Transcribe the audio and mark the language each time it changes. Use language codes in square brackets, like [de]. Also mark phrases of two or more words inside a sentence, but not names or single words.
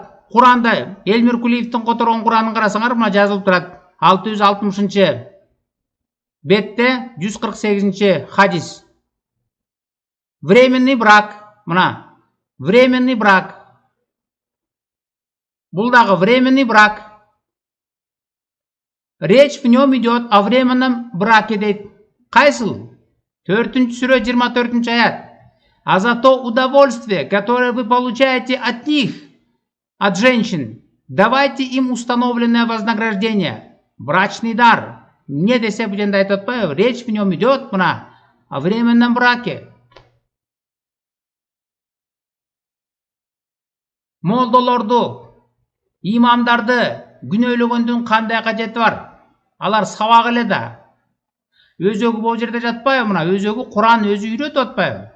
[ky] Куранда Элмир Кулиевдин которгон Куранын карасаңар, мына жазылып турат. 660 бетте 148 хадис. [ru] Временный брак. Мына временный брак. [ky] Бул дагы [ru] временный брак. Речь в нем идет о временном браке дейт. [ky] Кайсыл? 4-сүрө 24 аят. [ru] А за то удовольствие, которое вы получаете от них, от женщин, давайте им установленное вознаграждение, брачный дар. [ky] Не десе бу жерде айтып атпайбы? [ru] Речь в нем идет мына о временном браке. [ky] Молдолорду, имамдарды күнөөлөгөндүн кандай кажети бар? Алар сабак эле да. Өзөгү бул жерде жатпайбы? Мына өзөгү Куран өзү үйрөтүп атпайбы?